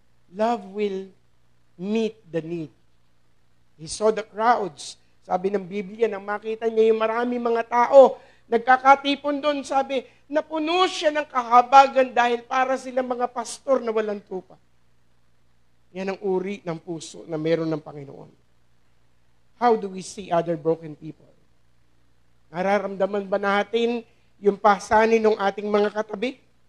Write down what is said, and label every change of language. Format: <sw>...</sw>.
<en>Love will meet the need. He saw the crowds.</en> <tl>Sabi ng Biblia, nang makita niya yung marami mga tao, nagkakatipon doon, sabi, napuno siya ng kahabagan dahil para sila mga pastor na walang tupa. Yan ang uri ng puso na meron ng Panginoon.</tl> <en>How do we see other broken people?</en> <tl>Nararamdaman ba natin yung pasanin ng ating mga katabi?</tl>